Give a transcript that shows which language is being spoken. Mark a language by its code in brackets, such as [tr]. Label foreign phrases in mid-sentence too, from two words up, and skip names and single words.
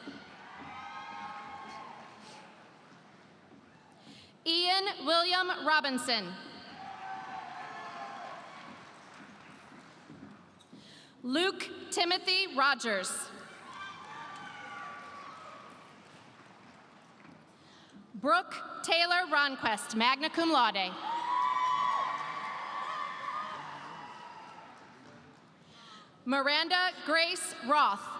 [en] Ian William Robinson. Luke Timothy Rogers. Brooke Taylor Ronquest, [la] magna cum laude. [en] Miranda Grace Roth.